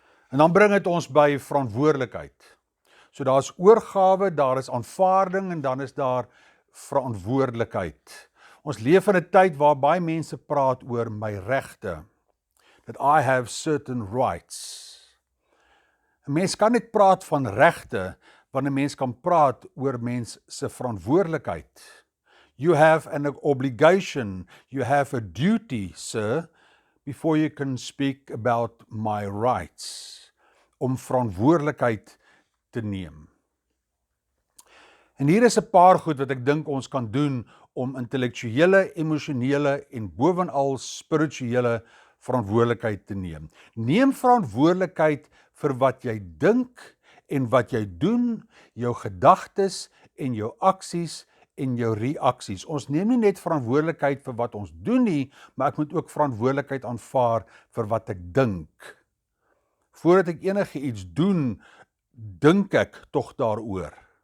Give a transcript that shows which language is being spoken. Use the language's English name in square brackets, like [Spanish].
[Afrikaans] En dan bring dit ons by verantwoordelikheid. So daar is oorgawe, daar is aanvaarding en dan is daar verantwoordelikheid. Ons leef in 'n tyd waar baie mense praat oor my regte, [English] that I have certain rights. [Afrikaans] 'n Mens kan net praat van regte, wanneer 'n mens kan praat oor mens se verantwoordelikheid. [English] You have an obligation, you have a duty, sir, before you can speak about my rights, [Afrikaans] om verantwoordelikheid te neem. En hier is 'n paar goed wat ek dink ons kan doen om intellektuele, emosionele en bovenal spirituele verantwoordelikheid te neem. Neem verantwoordelikheid vir wat jy dink en wat jy doen, jou gedagtes en jou aksies en jou reaksies. Ons neem nie net verantwoordelikheid vir wat ons doen nie, maar ek moet ook verantwoordelikheid aanvaar vir wat ek dink. Voordat ek enige iets doen, dink ek tog daaroor.